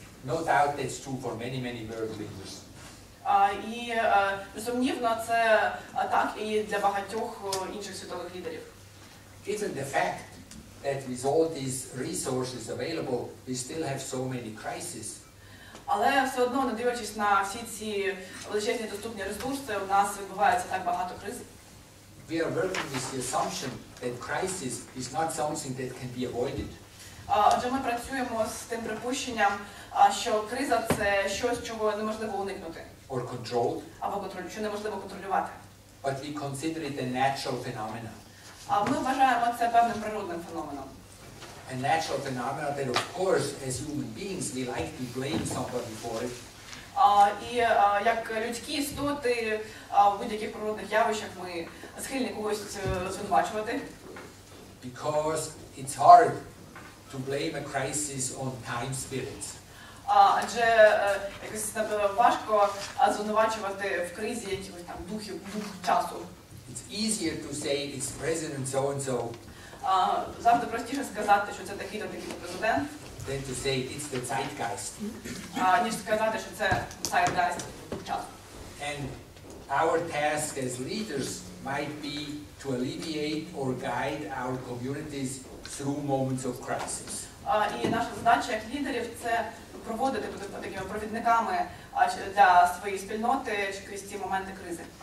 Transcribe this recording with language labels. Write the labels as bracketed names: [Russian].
[English] No doubt that's true for many, many world leaders. [Ukrainian] І безсумнівно це так і для багатьох інших світових лідерів. [English] Given the fact that with all these resources available, we still have so many crises. [Ukrainian] Але все одно, не дивлячись на всі ці величезні доступні ресурси, у нас відбувається так багато криз. [English] We are working with the assumption that crisis is not something that can be avoided. [Ukrainian] Отже, ми працюємо з тим припущенням, що криза – це щось, чого неможливо уникнути. [English] Or controlled. [Ukrainian] Або що неможливо контролювати. [English] But we consider it a natural phenomenon. [Ukrainian] Ми вважаємо це певним природним феноменом. [English] A natural phenomenon that, of course, as human beings, we like to blame somebody for it. [Ukrainian] І як людські істоти в будь-яких природних явищах ми схильні когось звинувачувати. [English] Because it's hard to blame a crisis on time spirits. [Ukrainian] Адже якось важко звинувачувати в кризі якихось там дух часу. [English] It's easier to say it's President so-and-so [Ukrainian] Завжди простіше сказати, що це такий-то президент, [English] than to say it's the zeitgeist. [Ukrainian] Ніж сказати, що це zeitgeist часу. [English] And our task as leaders might be to alleviate or guide our communities through moments of crisis. [Ukrainian] І наша задача як лідерів – це проводити такими провідниками для своєї спільноти крізь ці моменти кризи.